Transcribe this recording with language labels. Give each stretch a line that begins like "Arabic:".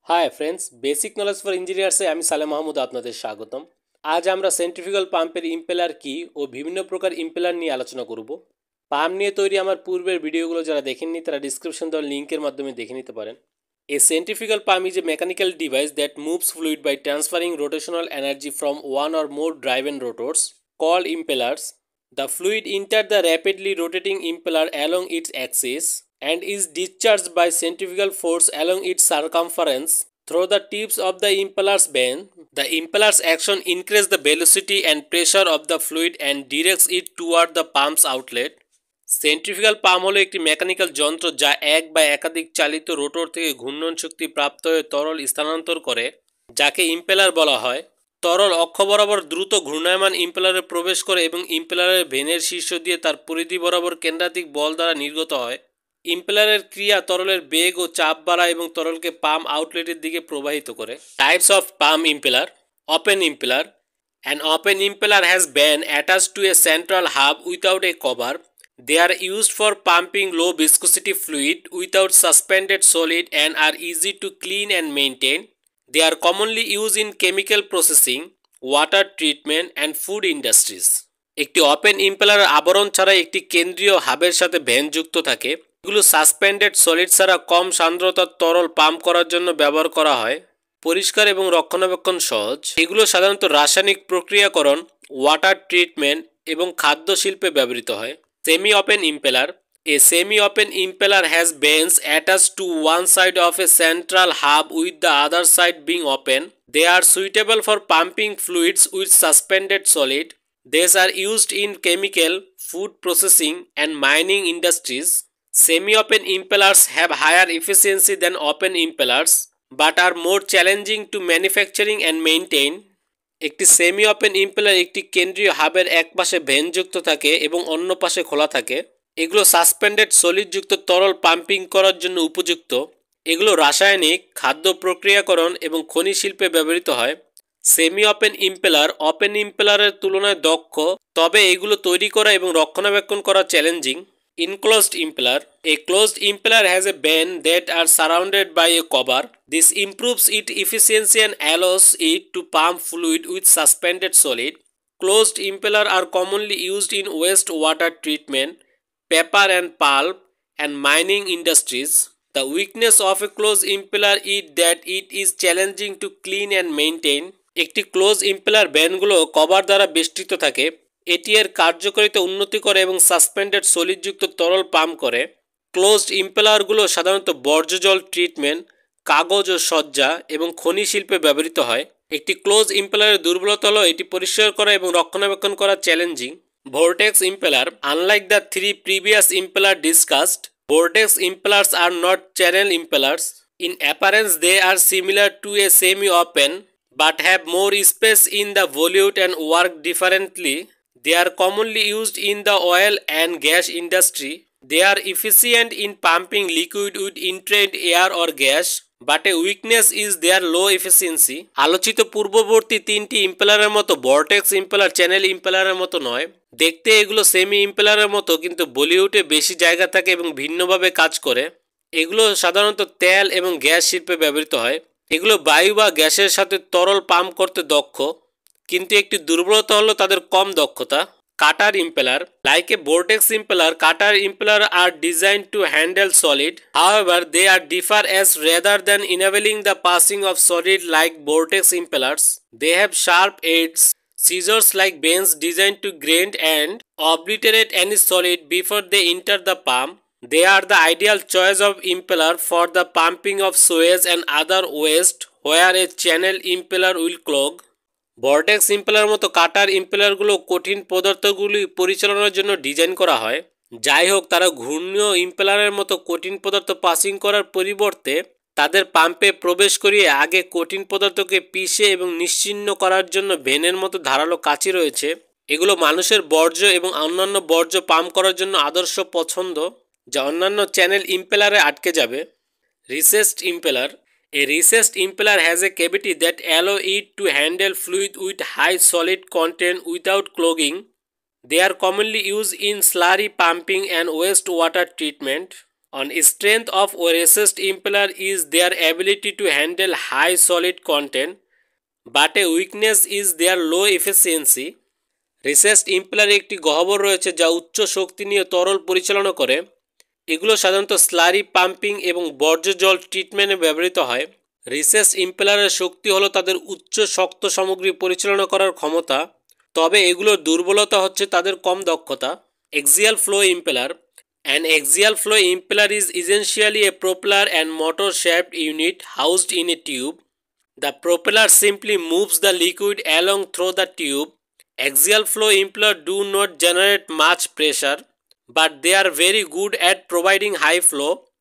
Bangla: Hi friends, basic knowledge for ইঞ্জিনিয়ার্সে আমি সালেম মাহমুদ আপনাদের স্বাগতম। আজ আমরা সেন্ট্রিফিউগাল পাম্পের ইম্পেলার কি ও বিভিন্ন প্রকার ইম্পেলার নিয়ে আলোচনা করব। পাম্প নিয়ে তৈরি আমার পূর্বের ভিডিওগুলো যারা দেখেননি তারা ডিসক্রিপশন দেওয়ার লিঙ্কের মাধ্যমে দেখে নিতে পারেন।
English: A centrifugal pump is a mechanical device that moves fluid by transferring rotational energy from one or more driven rotors, called impellers. The fluid enters the rapidly rotating impeller along its axis and is discharged by centrifugal force along its circumference through the tips of the impeller's band. The impeller's action increases the velocity and pressure of the fluid and directs it toward the pump's outlet.
Bangla: Centrifugal pump হলো একটি mechanical যন্ত্র যা এক বা একাধিক চালিত rotor থেকে ঘূর্ণন শক্তি প্রাপ্ত হয়ে তরল স্থানান্তর করে, যাকে ইম্পেলার বলা হয়। তরল অক্ষ বরাবর দ্রুত ঘূর্ণায়মান ইম্পেলারে প্রবেশ করে এবং ইম্পেলারের ভেনের শীর্ষ দিয়ে তার পরিধি বরাবর কেন্দ্রাতিক বল দ্বারা নির্গত হয়। ইম্পেলারের ক্রিয়া তরলের বেগ ও চাপ বাড়ায় এবং তরলকে পাম্প আউটলেটের দিকে প্রবাহিত করে।
English: Types of pump impeller. Open impeller. An open impeller has been attached to a central hub without a cover. They are used for pumping low viscosity fluid without suspended solid and are easy to clean and maintain. They are commonly used in chemical processing, water treatment and food industries.
Bangla: একটি open ইম্পেলারের আবরণ ছাড়া একটি কেন্দ্রীয় হাবের সাথে van যুক্ত থাকে। এগুলো suspended solid ছাড়া কম সান্দ্রতার তরল পাম্প করার জন্য ব্যবহার করা হয়। পরিষ্কার এবং রক্ষণাবেক্ষণ সহজ। এগুলো সাধারণত রাসায়নিক প্রক্রিয়াকরণ, ওয়াটার ট্রিটমেন্ট এবং খাদ্য শিল্পে ব্যবহৃত হয়।
English: Semi open impeller. A semi-open impeller has vanes attached to one side of a central hub with the other side being open. They are suitable for pumping fluids with suspended solid. These are used in chemical, food processing and mining industries. Semi-open impellers have higher efficiency than open impellers but are more challenging to manufacturing and maintain.
Bangla: একটি semi open impeller একটি কেন্দ্রীয় হাবের এক পাশে when যুক্ত থাকে এবং অন্য পাশে খোলা থাকে। এগুলো সাসপেন্ডেড সলিডযুক্ত তরল পাম্পিং করার জন্য উপযুক্ত। এগুলো রাসায়নিক, খাদ্য প্রক্রিয়াকরণ এবং খনি শিল্পে ব্যবহৃত হয়। সেমি ওপেন ইম্পেলারের তুলনায় দক্ষ, তবে এগুলো তৈরি করা এবং রক্ষণাবেক্ষণ করা challenging.
English: Enclosed impeller. A closed impeller has a band that are surrounded by a cover. This improves its efficiency and allows it to pump fluid with suspended solid. Closed impellers are commonly used in wastewater treatment, paper and pulp, and mining industries. The weakness of a closed impeller is that it is challenging to clean and maintain.
Bangla: একটি close impeller ভ্যানগুলো cover দ্বারা বেষ্টিত থাকে। এটি এর কার্যকারিতা উন্নতি করে এবং সাসপেন্ডেড সলিডযুক্ত তরল পাম্প করে। ক্লোজড ইম্পেলারগুলো সাধারণত বর্জ্য জল ট্রিটমেন্ট, কাগজ ও সজ্জা এবং খনি শিল্পে ব্যবহৃত হয়। একটি ক্লোজ ইম্পেলারের দুর্বলতা হলো এটি পরিষ্কার করা এবং রক্ষণাবেক্ষণ করা challenging. Vortex impeller.
English: Unlike the three previous impeller discussed, vortex impellers are not channel impellers. In appearance they are similar to a semi-open but have more space in the volute and work differently. They are commonly used in the oil and gas industry. They are efficient in pumping liquid with entrained air or gas, but a weakness is their low efficiency.
Bangla: আলোচিত পূর্ববর্তী তিনটি ইম্পেলারের মতো vortex impeller channel ইম্পেলারের মতো নয়। দেখতে এগুলো semi ইম্পেলারের মতো, কিন্তু বলিউডে বেশি জায়গা থাকে এবং ভিন্নভাবে কাজ করে। এগুলো সাধারণত তেল এবং গ্যাস শিল্পে ব্যবহৃত হয়। এগুলো বায়ু বা গ্যাসের সাথে তরল পাম্প করতে দক্ষ, কিন্তু একটি দুর্বলতা হলো তাদের কম দক্ষতা।
English: Cutter impeller. Like a vortex impeller, cutter impeller are designed to handle solid. However, they are differ as rather than enabling the passing of solid like vortex impellers. They have sharp edges, scissors like vanes designed to grind and obliterate any solid before they enter the pump. They are the ideal choice of impeller for the pumping of sewage and other waste where a channel impeller will clog.
Bangla: Vortex impeller মতো কাটার ইম্পেলারগুলো কঠিন পদার্থগুলি পরিচালনার জন্য design করা হয়। যাই হোক, তারা ঘূর্ণীয় ইম্পেলারের মতো কঠিন পদার্থ পাসিং করার পরিবর্তে তাদের পাম্পে প্রবেশ করিয়ে আগে কঠিন পদার্থকে পিষে এবং নিশ্চিহ্ন করার জন্য ভেনের মতো ধারালো কাঁচি রয়েছে। এগুলো মানুষের বর্জ্য এবং অন্যান্য বর্জ্য পাম্প করার জন্য আদর্শ পছন্দ, যা অন্যান্য চ্যানেল ইম্পেলারে আটকে যাবে।
English: Recessed impeller. A recessed impeller has a cavity that allow it to handle fluid with high solid content without clogging. They are commonly used in slurry pumping and wastewater treatment. On strength of a recessed impeller is their ability to handle high solid content, but a weakness is their low efficiency.
Bangla: রিসেসড ইম্পেলারে একটি গহ্বর রয়েছে যা উচ্চ শক্তি নিয়ে তরল পরিচালনা করে। এগুলো সাধারণত স্লারি পাম্পিং এবং বর্জ্য জল ট্রিটমেন্টে ব্যবহৃত হয়। রিসেসড ইম্পেলারের শক্তি হলো তাদের উচ্চ শক্ত সামগ্রী পরিচালনা করার ক্ষমতা, তবে এগুলোর দুর্বলতা হচ্ছে তাদের কম দক্ষতা।
English: Axial flow impeller. An axial flow impeller is essentially a propeller and motor shaft unit housed in a tube. The propeller simply moves the liquid along through the tube. Axial flow impellers do not generate much pressure, but they are very good at providing high flow.